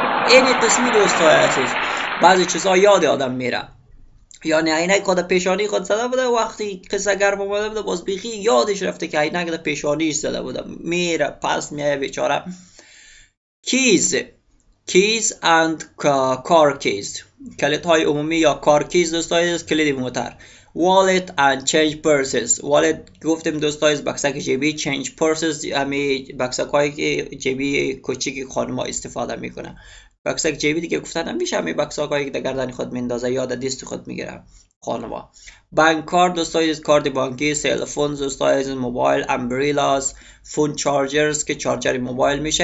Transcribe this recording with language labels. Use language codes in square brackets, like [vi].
[fa] این قسمی دوستای عزیز بعضی چیزا یاد آدم میره، یعنی عینک خود پیشانی خود زده بوده، وقتی قصه گرم آمده بوده باز بیخی یادش رفته که عینک خود پیشانیش زده بوده، میره پس میایه بیچاره. [en] keys and car keys، [fa] کلیدهای عمومی یا کار کیز دوستای عزیز کلید موتر. [en] wallet and change purses. [fa] wallet گفتیم دوستای بکسک جیبی، [en] change purses [fa] همین بکسک هایی که جیبی کوچیکی خانم ها استفاده میکنه. بکسک جیبی دیگه گفتن نمیشه، همین بکسک هایی که در گردن خود میندازه یا در دست خود میگیره خانم ها. بانک کارت دوستای کارت بانکی، سیل فون دوستای موبایل، امبریلاز، فون چارجرز که چارجر موبایل میشه.